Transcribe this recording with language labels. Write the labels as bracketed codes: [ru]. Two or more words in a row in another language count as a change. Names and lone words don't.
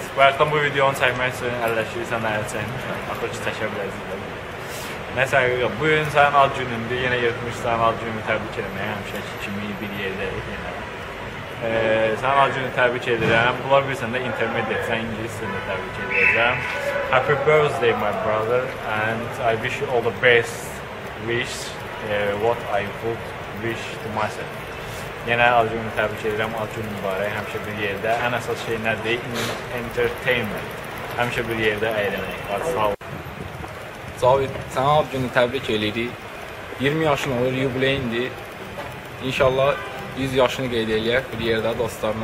[az] Bayaqdan bu videonu çəkmək üçün əlləşirsən, əl çəkmişəm. Axır ki, çəkə biləcəklər. Nəsə, bugün sənin ad günündür. Yenə yetmiş sənin ad gününü təbrik etməyə. Həmişəki kimi bir yerdəyik yenə. Sənin ad gününü təbrik edirəm. Bunlar bilirsən də intermediate, sən ingilis dilində təbrik edirəm. [en] Happy birthday my brother and I wish you all the best wish what I would wish to myself. [az] Yenə ad gününü təbrik edirəm. Ad günü mübarək, həmişə bir yerdə. Ən əsas şey nədir? Entertainment. Həmişə bir yerdə əylənək. Sağ ol. Cavit, sənə ad günü təbrik edirik. 20 yaşın olur, yubileyindir. İnşallah 100 yaşını qeyd eləyək bir yerdə dostlarla.